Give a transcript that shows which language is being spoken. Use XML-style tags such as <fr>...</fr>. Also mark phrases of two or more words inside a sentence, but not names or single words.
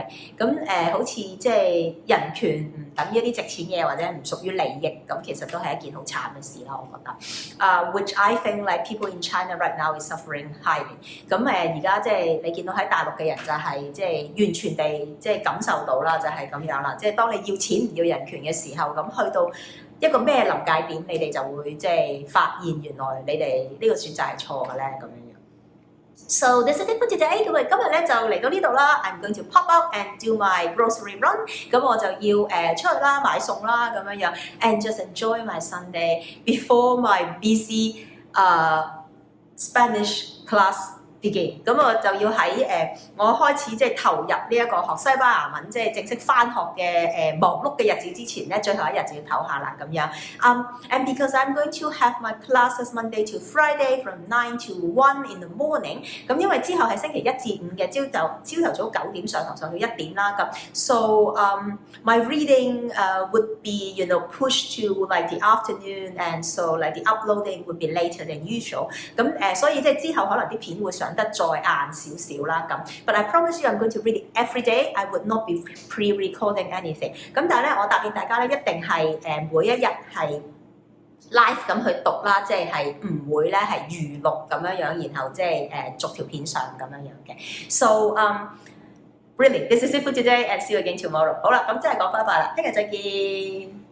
<yue>咁好似即係人權唔等於一啲值錢嘢或者唔屬於利益，咁其實都係一件好慘嘅事啦，我覺得。</yue> <en>Which I think like people in China right now is suffering highly。</en> <yue>咁而家即係你見到喺大陸嘅人就係即係完全地即係感受到啦，就係咁樣啦。即係當你要錢唔要人權嘅時候，咁去到一個咩臨界點，你哋就會即係發現原來你哋呢個選擇係錯嘅咧咁樣樣。</yue> <en>So this is it for today。</en> <yue>咁今日咧就嚟到呢度啦。</yue> <en>I'm going to pop out and do my grocery run。</en> <yue>咁我就要出去啦，買餸啦咁樣樣</yue> <en>，and just enjoy my Sunday before my busy Spanish class begin。</en> <yue>咁我就要喺我開始即係投入呢一個學西班牙文，即係正式返學嘅忙碌嘅日子之前咧，最後一日就要唞下啦咁樣。</yue> <en>And because I'm going to have my classes Monday to Friday from 9 to 1 in the morning。</en> <yue>咁因為之後係星期1至5嘅朝頭早9點上堂上到1點啦咁。</yue> <en>So my reading would be you know pushed to like the afternoon and so like the uploading would be later than usual。</en> <yue>咁所以即係之後可能啲片會上得再晏少少啦咁。</yue> <en>But I promise you I'm going to read it every day. I would not be pre-recording anything。</en> <yue>咁但係咧，我答應大家咧，一定係每一日係 live 咁去讀啦，即係唔會咧係預錄咁樣樣，然後即係逐條片上咁樣樣嘅。</yue> <en>So really this is it for today and see you again tomorrow。</en> <yue>好啦，咁即係講拜拜啦，聽日再見。</yue>